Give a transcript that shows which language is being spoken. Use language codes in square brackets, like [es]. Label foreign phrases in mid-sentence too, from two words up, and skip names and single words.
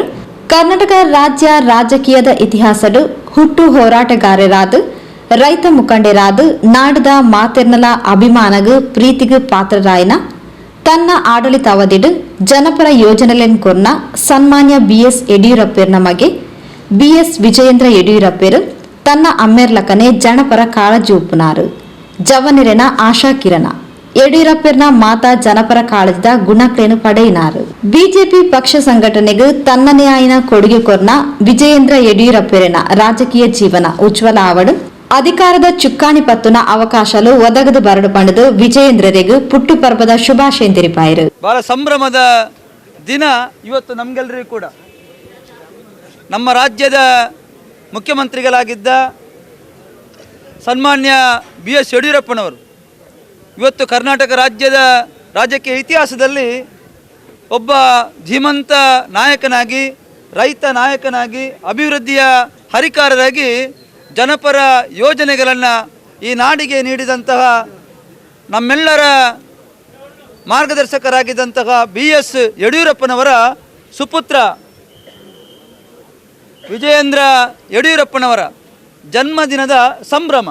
[tcy] ಕರ್ನಾಟಕ ರಾಜ್ಯ ರಾಜಕೀಯದ ಇತಿಹಾಸಡು ಹುಟ್ಟು ಹೋರಾಟಗಾರರಾದ ರೈತ ಮುಖಂಡರಾದ ನಾಡದ ಮಾತೆರ್ನಲ ಅಭಿಮಾನಗ ಪ್ರೀತಿಗ ಪಾತ್ರರಾಯನ ತನ್ನ ಆಡಳಿತಾವಧಿಡು ಜನಪರ ಯೋಜನೆಗಳನ್ನು ಕೊರ್ನ ಸನ್ಮಾನ್ಯ BS ಯಡಿಯೂರಪ್ಪನ ಮಗೆ BS ವಿಜಯೇಂದ್ರ ಯಡಿಯೂರಪ್ಪರು ತನ್ನ ಅಮ್ಮೆರ್ಲಕನೆ ಜನಪರ ಕಾಳಜಿ ಉಪ್ಪುನಾರು ಜವನಿರೆನ ಆಶಾ ಕಿರಣ ಯಡಿಯೂರಪ್ಪನ ಮಾತಾ ಜನಪರ ಕಾಳಜಿದ ಗುಣಕ್ಲೇನು ಪಡೆಯಿನಾರು. ಬಿಜೆಪಿ ಪಕ್ಷ ಸಂಘಟನೆಗೂ ತನ್ನನೇ ಆಯ್ನ ಕೊಡುಗೆ ಕೊರ್ನ ವಿಜಯೇಂದ್ರ ಯಡಿಯೂರಪ್ಪನ ರಾಜಕೀಯ ಜೀವನ ಉಜ್ವಲ ಆವಡು ಅಧಿಕಾರದ ಚುಕ್ಕಾಣಿ ಪತ್ತುನ ಅವಕಾಶಲು ಒದಗದು ಬರಡು ಪಂಡದು ವಿಜಯೇಂದ್ರರಿಗೂ ಪುಟ್ಟು ಪರ್ವದ ಶುಭಾಶಯ ತೆರಿಪಾಯಿರು. [kn] ಬಹಳ ಸಂಭ್ರಮದ ದಿನ ಇವತ್ತು ನಮ್ಗೆಲ್ಲರಿಗೂ ಕೂಡ. ನಮ್ಮ ರಾಜ್ಯದ ಮುಖ್ಯಮಂತ್ರಿಗಳಾಗಿದ್ದ ಸನ್ಮಾನ್ಯ BS ಯಡಿಯೂರಪ್ಪನವರು ಇವತ್ತು ಕರ್ನಾಟಕ ರಾಜ್ಯದ ರಾಜಕೀಯ ಇತಿಹಾಸದಲ್ಲಿ ಒಬ್ಬ ಧೀಮಂತ ನಾಯಕನಾಗಿ, ರೈತ ನಾಯಕನಾಗಿ, ಅಭಿವೃದ್ಧಿಯ ಹರಿಕಾರರಾಗಿ ಜನಪರ ಯೋಜನೆಗಳನ್ನು ಈ ನಾಡಿಗೆ ನೀಡಿದಂತಹ ನಮ್ಮೆಲ್ಲರ ಮಾರ್ಗದರ್ಶಕರಾಗಿದ್ದಂತಹ BS ಯಡಿಯೂರಪ್ಪನವರ ಸುಪುತ್ರ ವಿಜಯೇಂದ್ರ ಯಡಿಯೂರಪ್ಪನವರ ಜನ್ಮದಿನದ ಸಂಭ್ರಮ.